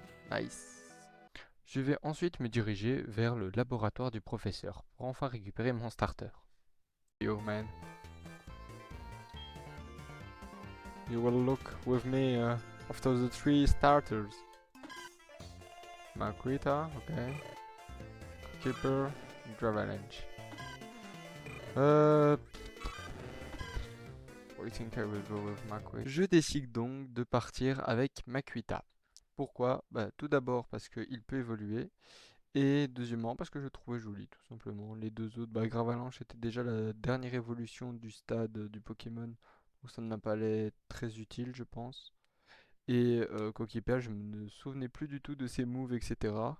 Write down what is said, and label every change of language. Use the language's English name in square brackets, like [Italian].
[French] Nice. Je vais ensuite me diriger vers le laboratoire du professeur pour enfin récupérer mon starter. [English] Yo man, you will look with me after the three starters. Makuita, okay. Keeper, Dravalanche. Euh... I think I will go with Makuita. [French] Je décide donc de partir avec Makuita. Pourquoi? Bah, tout d'abord parce qu'il peut évoluer. Et deuxièmement parce que je le trouvais joli, tout simplement. Les deux autres, bah, Gravalanche était déjà la dernière évolution du stade du Pokémon. Donc ça ne m'a pas l'air très utile, je pense. Et Coquipel, je me souvenais plus du tout de ses moves, etc.